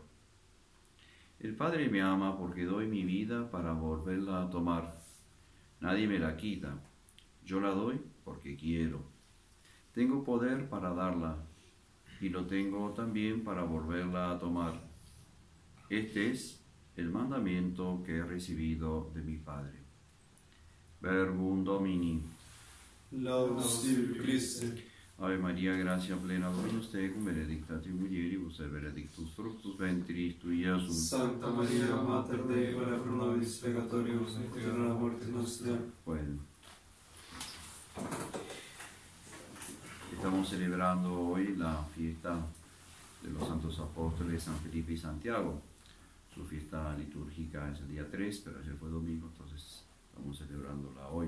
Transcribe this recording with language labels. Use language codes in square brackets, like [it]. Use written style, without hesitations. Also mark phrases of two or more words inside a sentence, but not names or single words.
[es] El Padre me ama porque doy mi vida para volverla a tomar. Nadie me la quita. Yo la doy porque quiero. Tengo poder para darla, y lo tengo también para volverla a tomar. Este es el mandamiento que he recibido de mi Padre. [la] Verbum Domini. Laudemus tibi, Christe. Ave María, gracia plena, Dominus tecum, benedicta tu mulieribus, et benedictus fructus ventris tui, Iesus. Santa Maria, Mater Dei, ora pro nobis peccatoribus, et in hora mortis nostra. [es] Bueno, estamos celebrando hoy la fiesta de los santos apóstoles San Felipe y Santiago. Su fiesta litúrgica es el día 3, pero ayer fue domingo, entonces estamos celebrándola hoy.